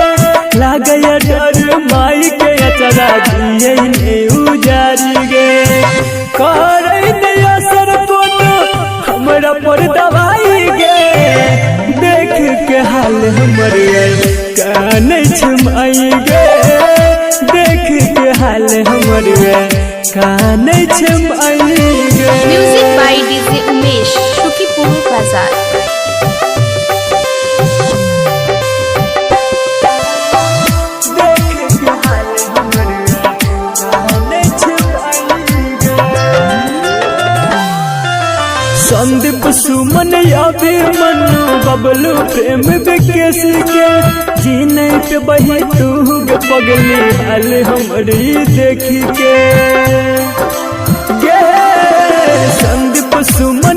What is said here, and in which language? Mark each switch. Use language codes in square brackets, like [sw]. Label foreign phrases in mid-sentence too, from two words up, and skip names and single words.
[anp] लागे डर माई के चरा दिए उजारी गे करे असर कोनो हमरा पर दवाई गे देख के हाल हमर काने छमाई गे देख के हाल हमर काने छमाई गे। [en] music by डीजे उमेश शुकीपुर बाजार। [anp] संदीप सुमन अभी मनु बबलू प्रेम विकेश के जीने पे बही तू पगली हाल हमारी देखी के गे संदीप सुमन